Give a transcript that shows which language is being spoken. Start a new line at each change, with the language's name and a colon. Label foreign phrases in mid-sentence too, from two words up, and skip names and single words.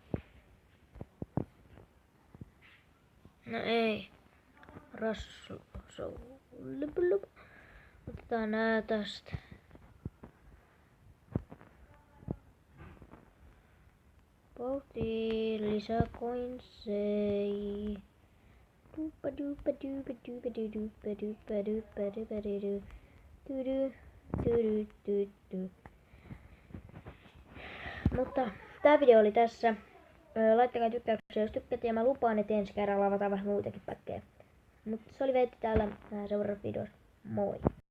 Finnish: No ei. Rassu. Otetaan nää tästä. Vauhtiin lisää coinsei. Dupa dupa dupa dupa dupa dupa dupa dupa dupa Mutta tää video oli tässä. Laittakaa tykkäyksiä, jos tykkäätte, ja mä lupaan, että ensi kerralla avataan vähän muitakin päkkejä. Mutta se oli Veetti täällä, seuraavassa videossa. Moi!